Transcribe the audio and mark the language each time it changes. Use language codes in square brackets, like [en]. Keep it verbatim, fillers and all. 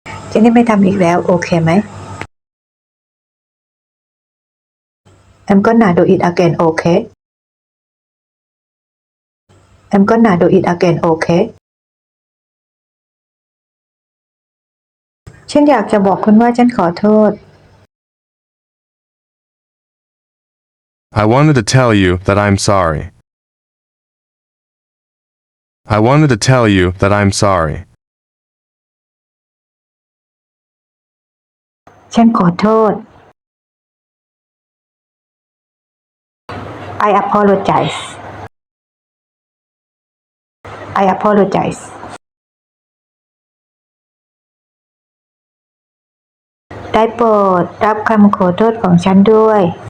[th] ฉันจะไม่ทำอีกแล้ว โอเคไหม [en] I'm gonna do it again okay [th] I'm gonna do it again okay ฉันอยากจะบอกคุณว่าฉันขอโทษ [en] I wanted to tell you that I'm sorry. I wanted to tell you that I'm sorry. [th] ฉันขอโทษ [en] I apologize I apologize [th] ได้โปรดรับคำขอโทษของฉันด้วย